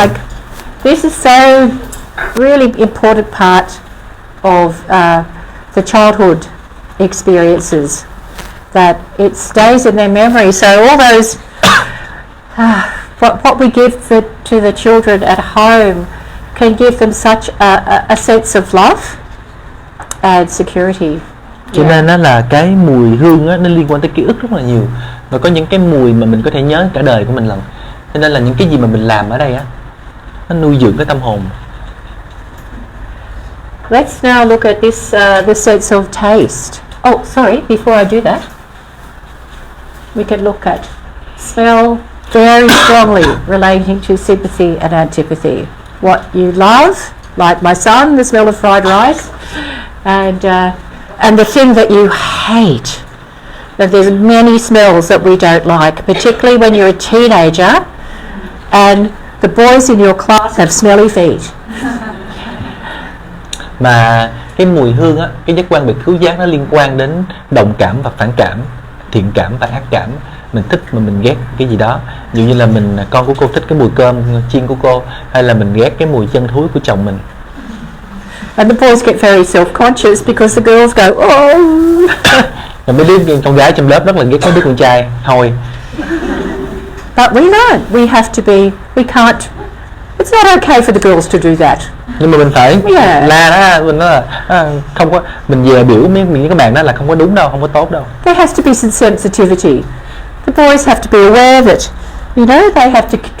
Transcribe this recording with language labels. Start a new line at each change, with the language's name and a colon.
English: Like, this is so really important part of the childhood experiences, that it stays in their memory. So all those what we give to the children at home can give them such a sense of love and security.
Vietnamese: Cho nên nó là cái mùi hương á, nó liên quan tới ký ức rất là nhiều, và có những cái mùi mà mình có thể nhớ cả đời của mình lần. Cho nên là những cái gì mà mình làm ở đây á, nó nuôi dưỡng cái tâm hồn.
English: Let's now look at this the sense of taste. Oh, sorry, before I do that, we can look at smell very strongly relating to sympathy and antipathy. What you love, like my son, the smell of fried rice, and the thing that you hate. That there's many smells that we don't like, particularly when you're a teenager and the boys in your class have smelly feet.
Vietnamese: Mà cái mùi hương á, cái giác quan biệt khứu giác nó liên quan đến đồng cảm và phản cảm, thiện cảm và ác cảm. Mình thích mà mình ghét cái gì đó. Ví dụ như là con của cô thích cái mùi cơm chiên của cô, hay là mình ghét cái mùi chân thúi của chồng mình.
English: And the boys get very self-conscious because the girls go, oh.
Vietnamese: Rồi mấy đứa con gái trong lớp rất là ghét mấy đứa con trai thôi.
English: But we learn, we have to be, we can't, it's not okay for the girls to do that.
Vietnamese: Nhưng mà mình phải la đó, mình nói là không có, mình về biểu mấy các bạn đó là không có đúng đâu, không có tốt đâu.
English: There has to be some sensitivity. The boys have to be aware that, you know, they have to